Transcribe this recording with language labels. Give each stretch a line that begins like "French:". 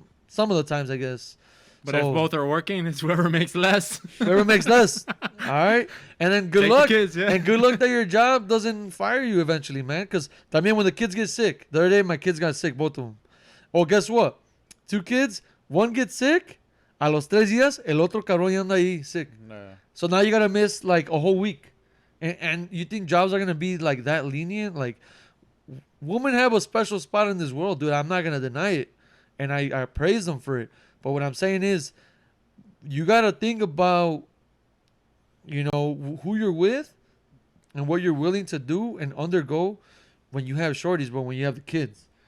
English: Some of the times, I guess. But if both are working, it's whoever makes less. Whoever makes less. All right. And then good Take the luck. kids, yeah. And good luck that your job doesn't fire you eventually, man. Because, I mean, when the kids get sick, the other day my kids got sick, both of them. Oh, guess what? 2 kids, one gets sick.
Spanish: A los 3 días, el otro cabrón ya anda ahí sick.
English: No. So now you got to miss like a whole week. And you think jobs are going to be like that lenient? Like, women have a special spot in this world, dude. I'm not going to deny it. And I praise them for it. But what I'm saying is, you got to think about, you know, who you're with and what you're willing to do and undergo when you have shorties, but when you have the kids.